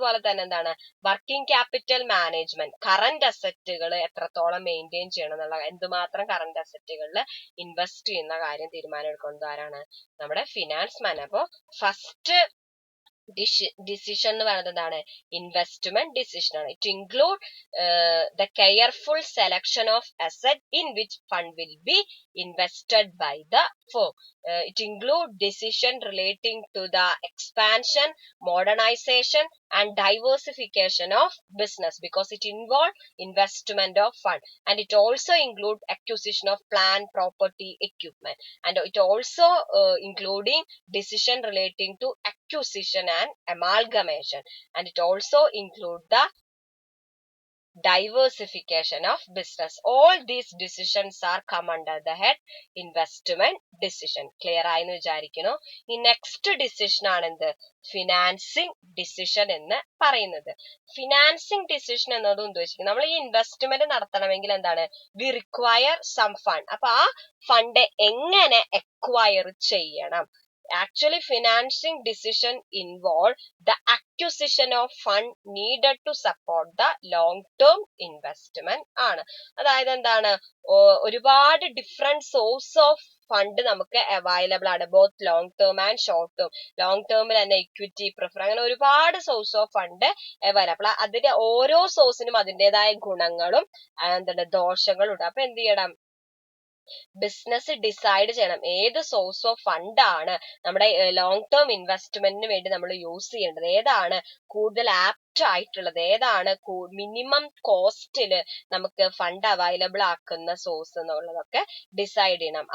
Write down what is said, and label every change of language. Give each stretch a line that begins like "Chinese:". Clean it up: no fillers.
Malayalam: അതുപോലെ തന്നെ എന്താണ്, വർക്കിംഗ് ക്യാപിറ്റൽ മാനേജ്മെന്റ്, കറന്റ് അസറ്റുകൾ എത്രത്തോളം മെയിൻറ്റെയിൻ ചെയ്യണം എന്നുള്ള, എന്തുമാത്രം കറന്റ് അസറ്റുകളിൽ ഇൻവെസ്റ്റ് ചെയ്യുന്ന കാര്യം തീരുമാനം എടുക്കുന്നത് ആരാണ്, നമ്മുടെ ഫിനാൻസ് മാനേജർ. അപ്പോ ഫസ്റ്റ് ഡിസിഷൻ എന്ന് പറയുന്നത് എന്താണ്, ഇൻവെസ്റ്റ്മെന്റ് ഡിസിഷൻ ആണ്.
English: It include the careful selection of asset in which fund will be invested by the firm. It include decision relating to the expansion, modernisation and diversification of business because it involve investment of fund, and it also include acquisition of plant, property, equipment, and it also including decision relating to acquisition and amalgamation, and it also include the diversification of business. All these decisions are come under the head investment decision.
Malayalam: Clear ആയെന്ന് വിചാരിക്കുന്നു. ഈ next decision ആണ് എന്ത്, financing decision എന്ന് പറയുന്നത്. Financing decision എന്നത് ഉദ്ദേശിക്കുന്നത് നമ്മൾ ഈ ഇൻവെസ്റ്റ്മെന്റ് നടത്തണമെങ്കിൽ എന്താണ്,
English: We require some fund.
Malayalam: അപ്പൊ ആ ഫണ്ട് എങ്ങനെ അക്വയർ ചെയ്യണം.
English: Actually, financing decision involve the acquisition of fund needed to support the long-term investment ആണ്.
Malayalam: അതായത് എന്താണ്, ഒരുപാട് ഡിഫറെന്റ് സോഴ്സ് ഓഫ് ഫണ്ട് നമുക്ക് അവൈലബിൾ ആണ്,
English: Both long term and short term.
Malayalam: Long ടേമിൽ തന്നെ ഇക്വിറ്റി, പ്രിഫർ, അങ്ങനെ ഒരുപാട് സോഴ്സ് ഓഫ് ഫണ്ട് അവൈലബിൾ. അതിന്റെ ഓരോ സോഴ്സിനും അതിൻ്റെതായ ഗുണങ്ങളും എന്താണ് ദോഷങ്ങളും ഉണ്ട്. അപ്പൊ എന്ത് ചെയ്യണം, ബിസിനസ് ഡിസൈഡ് ചെയ്യണം ഏത് സോഴ്സ് ഓഫ് ഫണ്ട് ആണ് നമ്മുടെ ലോങ് ടേം ഇൻവെസ്റ്റ്മെന്റിന് വേണ്ടി നമ്മൾ യൂസ് ചെയ്യേണ്ടത്, ഏതാണ് കൂടുതൽ ആപ്റ്റ് ആയിട്ടുള്ളത്, ഏതാണ് മിനിമം കോസ്റ്റില് നമുക്ക് ഫണ്ട് അവൈലബിൾ ആക്കുന്ന സോഴ്സ് എന്നുള്ളതൊക്കെ ഡിസൈഡ് ചെയ്യണം.